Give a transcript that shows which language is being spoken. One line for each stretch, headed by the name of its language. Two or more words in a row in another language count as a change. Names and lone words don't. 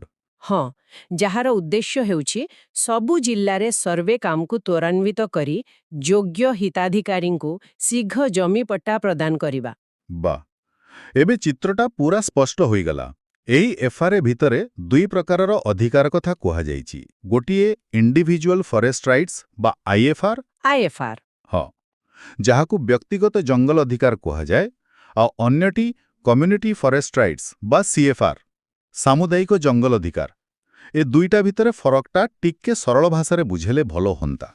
Odia: ହଁ, ଯାହାର ଉଦ୍ଦେଶ୍ୟ ହେଉଛି ସବୁ ଜିଲ୍ଲାରେ ସର୍ଭେ କାମକୁ ତ୍ୱରାନ୍ୱିତ କରି ଯୋଗ୍ୟ ହିତାଧିକାରୀଙ୍କୁ ଶୀଘ୍ର ଜମି ପଟ୍ଟା ପ୍ରଦାନ କରିବା। ବା ଏବେ ଚିତ୍ରଟା ପୂରା ସ୍ପଷ୍ଟ ହୋଇଗଲା। ଏହି ଏଫଆରଏ ଭିତରେ ଦୁଇ ପ୍ରକାରର ଅଧିକାର କଥା କୁହା ଯାଇଛି। ଗୋଟିଏ
English: individual forest rights
Odia: ବା ଆଇଏଫଆର। आईएफआर। ହଁ, ଯାହାକୁ ବ୍ୟକ୍ତିଗତ ଜଙ୍ଗଲ ଅଧିକାର କୁହା ଯାଏ, ଆଉ ଅନ୍ୟଟି
English: community forest rights
Odia: ବା ସିଏଫଆର, ସାମୁଦାୟିକ ଜଙ୍ଗଲ ଅଧିକାର। ଏ ଦୁଇଟା ଭିତରେ ଫରକଟା ଟିକେ ସରଳ ଭାଷାରେ ବୁଝେଇଲେ ଭଲ ହୁଅନ୍ତା।